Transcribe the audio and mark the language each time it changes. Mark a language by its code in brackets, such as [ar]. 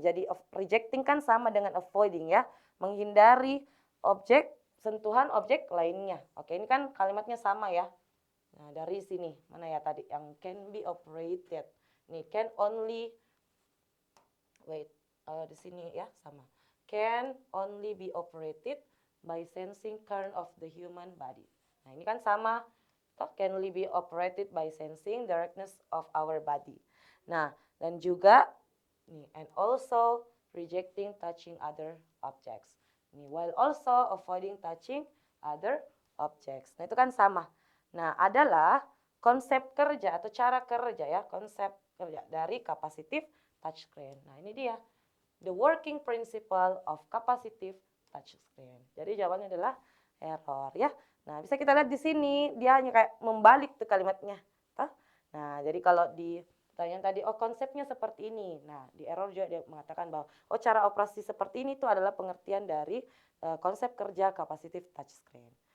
[id] Jadi rejecting kan sama dengan avoiding ya, menghindari sentuhan objek lainnya. Oke, ini kan kalimatnya sama ya. Nah, dari sini mana ya tadi yang [en] can be operated. [id] Nih, can only di sini ya sama. [en] Can only be operated by sensing current of the human body. [id] Nah, ini kan sama. [en] Can only be operated by sensing directness of our body. [id] Nah, dan juga nih, [en] and also rejecting touching other objects. Nih, while also avoiding touching other objects. [id] Nah, itu kan sama. Nah, adalah konsep kerja atau cara kerja ya, konsep kerja dari capacitive touchscreen. Nah, ini dia. [en] The working principle of capacitive touchscreen. [id] Jadi jawabannya adalah error ya. Nah, bisa kita lihat di sini dia hanya kayak membalik tuh kalimatnya. Nah, jadi kalau di pertanyaan tadi konsepnya seperti ini. Nah, di error juga dia mengatakan bahwa cara operasi seperti ini tuh adalah pengertian dari konsep kerja capacitive touchscreen.